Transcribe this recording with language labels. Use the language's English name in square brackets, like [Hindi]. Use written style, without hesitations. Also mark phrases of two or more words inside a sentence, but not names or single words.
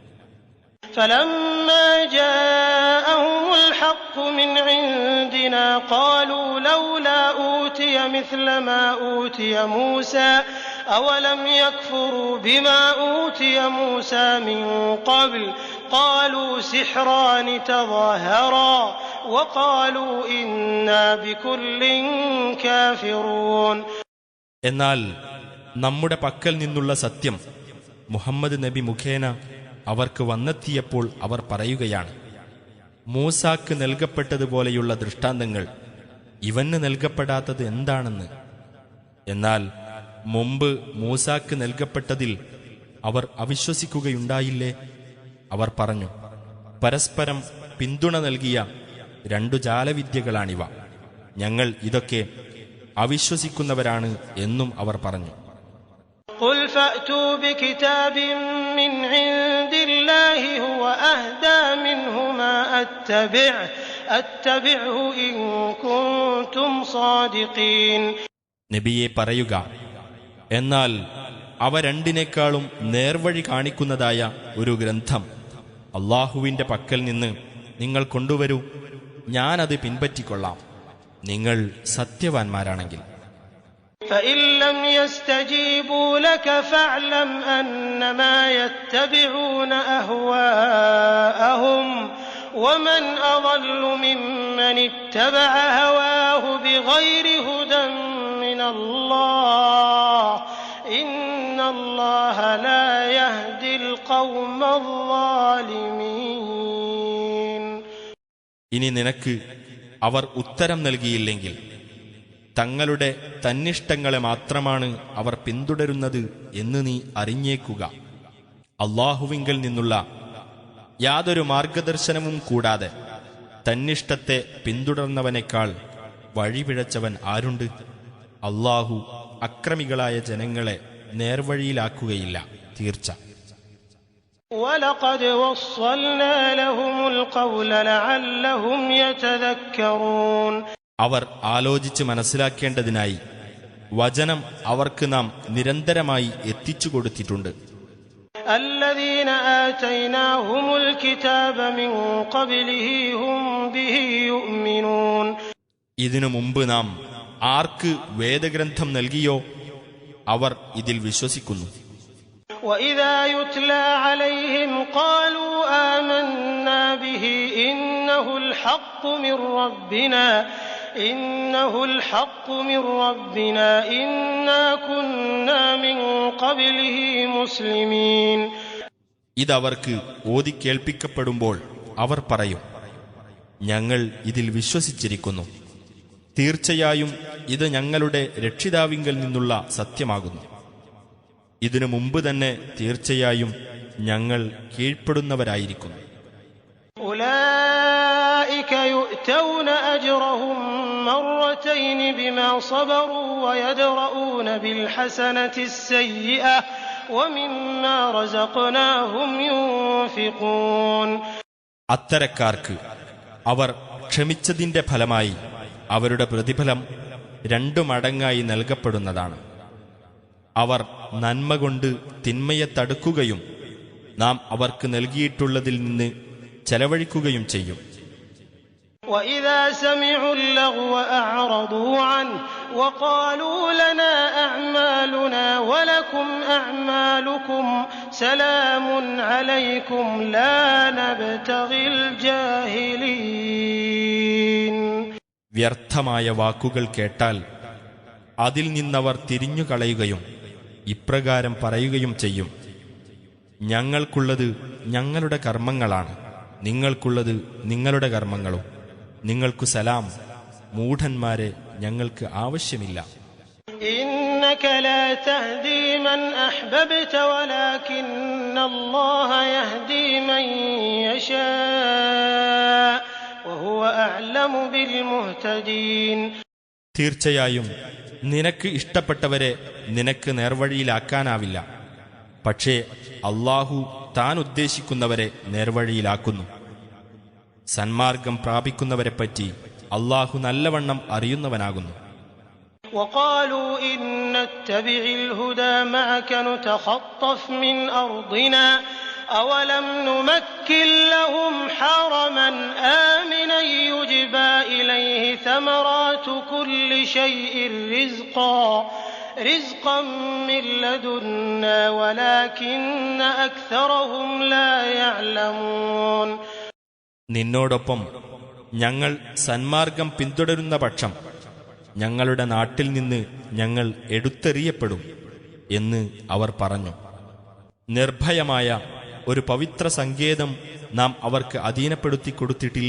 [Arabic] فلما جاءهم الحق من عندنا قالوا لولا أوتي مثل ما أوتي موسى أولم يكفروا بما أوتي موسى من قبل قالوا سحران تظاهرا وقالوا إنا بكل كافرون. [Malayalam] എന്നാൽ നമ്മുടെ പക്കൽ നിന്നുള്ള സത്യം മുഹമ്മദ് നബി മുഖേന അവർക്ക് വന്നെത്തിയപ്പോൾ അവർ പറയുകയാണ്, മൂസാക്ക് നൽകപ്പെട്ടതുപോലെയുള്ള ദൃഷ്ടാന്തങ്ങൾ ഇവന് നൽകപ്പെടാത്തത് എന്താണെന്ന്. എന്നാൽ മുമ്പ് മൂസാക്ക് നൽകപ്പെട്ടതിൽ അവർ അവിശ്വസിക്കുകയുണ്ടായില്ലേ? അവർ പറഞ്ഞു, പരസ്പരം പിന്തുണ നൽകിയ രണ്ടു ജാലവിദ്യകളാണിവ. ഞങ്ങൾ ഇതൊക്കെ അവിശ്വസിക്കുന്നവരാണ് എന്നും അവർ പറഞ്ഞു. [Arabic] قل فأتوا بكتاب من عند الله الله هو أهدى منهما أتبعه إن كنتم صادقين. [Malayalam] നബിയെ പറയുക, എന്നാൽ അവ രണ്ടിനേക്കാളും നേർവഴി കാണിക്കുന്നതായ ഒരു ഗ്രന്ഥം അള്ളാഹുവിന്റെ പക്കൽ നിന്ന് നിങ്ങൾ കൊണ്ടുവരൂ, ഞാനത് പിൻപറ്റിക്കൊള്ളാം, നിങ്ങൾ സത്യവാൻമാരാണെങ്കിൽ. [Arabic] فإن لم يستجيبوا لك فاعلم أنما يتبعون أهواءهم ومن أضل ممن اتبع هواه بغير هدى من الله إن الله لا يهدي القوم الظالمين. [Malayalam] ഇനി നിനക്ക് അവർ ഉത്തരം നൽകിയില്ലെങ്കിൽ തങ്ങളുടെ തന്നിഷ്ടങ്ങളെ മാത്രമാണ് അവർ പിന്തുടരുന്നത് എന്ന് നീ അറിഞ്ഞേക്കുക. അള്ളാഹുവിങ്കൽ നിന്നുള്ള യാതൊരു മാർഗദർശനവും കൂടാതെ തന്നിഷ്ടത്തെ പിന്തുടർന്നവനേക്കാൾ വഴിപിഴച്ചവൻ ആരുണ്ട്? അള്ളാഹു അക്രമികളായ ജനങ്ങളെ നേർവഴിയിലാക്കുകയില്ല, തീർച്ച. [Arabic] وَلَقَدْ وَصَّلْنَا لَهُمُ الْقَوْلَ لَعَلَّهُمْ يَتَذَكَّرُونَ. [Malayalam] അവർ ആലോചിച്ച് മനസ്സിലാക്കേണ്ടതിനായി വചനം അവർക്ക് നാം നിരന്തരമായി എത്തിച്ചു കൊടുത്തിട്ടുണ്ട്. [Arabic] الَّذِينَ آتَيْنَاهُمُ الْكِتَابَ مِنْ قَبْلِهِ هُمْ بِهِ يُؤْمِنُونَ. [Malayalam] ഇതിനു മുമ്പ് നാം ആർക്ക് വേദഗ്രന്ഥം നൽകിയോ അവർ ഇതിൽ വിശ്വസിക്കുന്നു. [Arabic] وَإِذَا يُتْلَى عَلَيْهِمْ قَالُوا آمَنَّا بِهِ إِنَّهُ الْحَقُّ مِنْ رَبِّنَا إِنَّا كُنَّا مِنْ قَبْلِهِ مُسْلِمِينَ. [Malayalam] ഇതവർക്ക് ഓതിക്കേൾപ്പിക്കപ്പെടുമ്പോൾ അവർ പറയും, ഞങ്ങൾ ഇതിൽ വിശ്വസിച്ചിരിക്കുന്നു, തീർച്ചയായും ഇത് ഞങ്ങളുടെ രക്ഷിതാവിങ്കൽ നിന്നുള്ള സത്യമാകുന്നു. ഇതിനു മുമ്പ് തന്നെ തീർച്ചയായും ഞങ്ങൾ കീഴ്പ്പെടുന്നവരായിരിക്കുന്നു. [Arabic] أولئك يؤتون أجرهم مرتين بما صبروا ويدرؤون بالحسنة السيئة ومما رزقناهم ينفقون. [Malayalam] അത്തരക്കാർക്ക് അവർ ക്ഷമിച്ചതിന്റെ ഫലമായി അവരുടെ പ്രതിഫലം 2 മടങ്ങായി നൽകപ്പെടുന്നതാണ്. അവർ നന്മ കൊണ്ട് തിന്മയെ തടുക്കുകയും നാം അവർക്ക് നൽകിയിട്ടുള്ളതിൽ നിന്ന് ചെലവഴിക്കുകയും ചെയ്യും. [Arabic] وَإِذَا سَمِعُوا اللَّغْوَ أَعْرَضُوا عَنْهُ وَقَالُوا لَنَا أَعْمَالُنَا وَلَكُمْ أَعْمَالُكُمْ سَلَامٌ عَلَيْكُمْ لَا نَبْتَغِي الْجَاهِلِينَ. [Malayalam] വ്യർത്ഥമായ വാക്കുകൾ കേട്ടാൽ അതിൽ നിന്നവർ തിരിഞ്ഞുകളയുകയും ഇപ്രകാരം പറയുകയും ചെയ്യും, ഞങ്ങൾക്കുള്ളത് ഞങ്ങളുടെ കർമ്മങ്ങളാണ്, നിങ്ങൾക്കുള്ളത് നിങ്ങളുടെ കർമ്മങ്ങളും, നിങ്ങൾക്കു സലാം, മൂഢന്മാരെ ഞങ്ങൾക്ക് ആവശ്യമില്ല. [Arabic] إنك لا تهدي من أحببت ولكن الله يهدي من يشاء وهو أعلم بالمهتدين. [Malayalam] തീർച്ചയായും നിനക്ക് ഇഷ്ടപ്പെട്ടവരെ നിനക്ക് നേർവഴിയിലാക്കാനാവില്ല, പക്ഷേ അള്ളാഹു താൻ ഉദ്ദേശിക്കുന്നവരെ നേർവഴിയിലാക്കുന്നു. സന്മാർഗം പ്രാപിക്കുന്നവരെപ്പറ്റി അള്ളാഹു നല്ലവണ്ണം അറിയുന്നവനാകുന്നു. [Arabic] وقالوا إن نتبع الهدى معك نتخطف من أرضنا أولم نمكن لهم حرما آمنا يجبى إليه ثمرات كل شيء رزقا من لدنا ولكن أكثرهم لا يعلمون. [Malayalam] നിന്നോടൊപ്പം ഞങ്ങൾ സന്മാർഗം പിന്തുടരുന്ന പക്ഷം ഞങ്ങളുടെ നാട്ടിൽ നിന്ന് ഞങ്ങൾ എടുത്തെറിയപ്പെടും എന്ന് അവർ പറഞ്ഞു. നിർഭയമായ ഒരു പവിത്ര സങ്കേതം നാം അവർക്ക് അധീനപ്പെടുത്തി കൊടുത്തിട്ടില്ലേ?